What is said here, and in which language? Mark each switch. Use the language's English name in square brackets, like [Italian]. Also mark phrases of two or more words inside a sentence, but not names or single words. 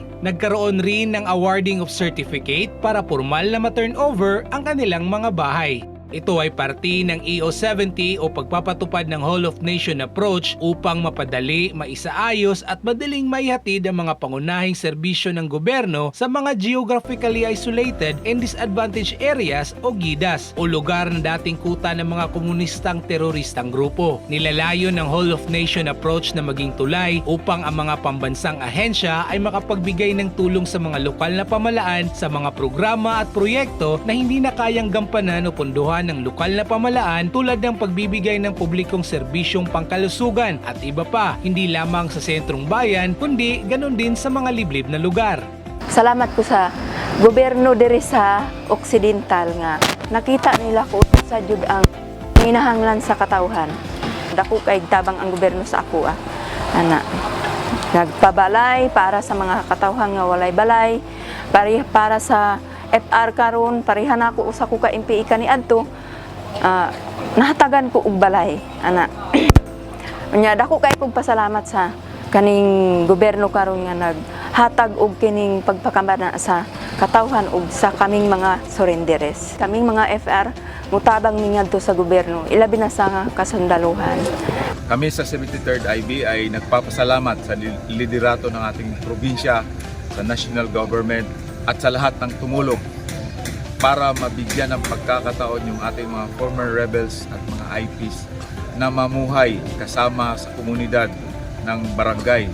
[Filipino] Nagkaroon rin ng [English] awarding of certificate [Filipino] para formal na ma-turnover ang kanilang mga bahay. Ito ay parte ng EO70 o pagpapatupad ng [English] Whole of Nation approach [Filipino] upang mapadali, maisaayos at madaling maihatid ang mga pangunahing serbisyo ng gobyerno sa mga [English] geographically isolated and disadvantaged areas [Filipino] o GIDAs o lugar na dating kuta ng mga komunistang teroristang grupo. Nilalayo ng [English] Whole of Nation approach [Filipino] na maging tulay upang ang mga pambansang ahensya ay makapagbigay ng tulong sa mga lokal na pamahalaan sa mga programa at proyekto na hindi na kayang gampanan o punduhan ng lokal na pamahalaan tulad ng pagbibigay ng publikong serbisyong pangkalusugan at iba pa, hindi lamang sa sentrong bayan kundi ganon din sa mga liblib na lugar. [Cebuano] Salamat ko sa gobyerno diri sa Occidental nga nakita nila ko sa jud ang hinahanglan sa katawhan. dako kay tabang ang gobyerno sa ako ana. Nagpabalay para sa mga katawhan nga walay balay, para sa FR karon pareha na ako usa ko ka MPI kaniadto. Nahatagan ko og balay ana. Unya dako kay kog pasalamat sa kaning gobyerno karon nga naghatag og kining pagpakambana sa katawhan ug sa kaming mga surrenderes. Kaming mga FR mutabang mi ngadto sa gobyerno ilabi na sa kasundaluhan. [Filipino] Kami sa 73rd IB ay nagpapasalamat sa liderato ng ating probinsya, sa [English] national government [Filipino] at sa lahat ng tumulong para mabigyan ng pagkakataon yung ating mga [English] former rebels [Filipino] at mga IPs na mamuhay kasama sa komunidad ng barangay.